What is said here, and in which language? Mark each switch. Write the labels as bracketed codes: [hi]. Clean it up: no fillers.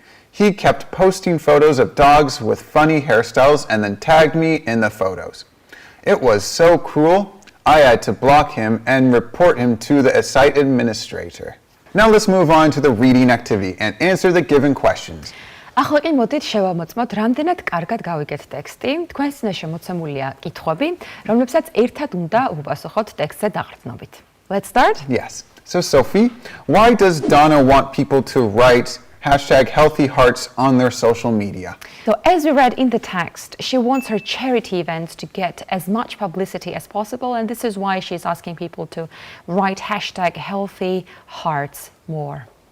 [en] He kept posting photos of dogs with funny hairstyles and then tagged me in the photos. It was so cruel, I had to block him and report him to the site administrator. Now let's move on to the reading activity and answer the given questions. [ka] ახლა კი მოდით შევამოწმოთ, რამდენად კარგად გავიგეთ ტექსტი. თქვენს წინაშე მოცემულია კითხვები, რომლებსაც ერთად უნდა უპასუხოთ ტექსტზე დაყრდნობით. [en] Let's start? Yes. So Sophie, why does Donna want people to write hashtag healthy hearts on their social media. So as we read in the text, she wants her charity events to get as much publicity as possible, and this is why she's asking people to write hashtag healthy hearts more.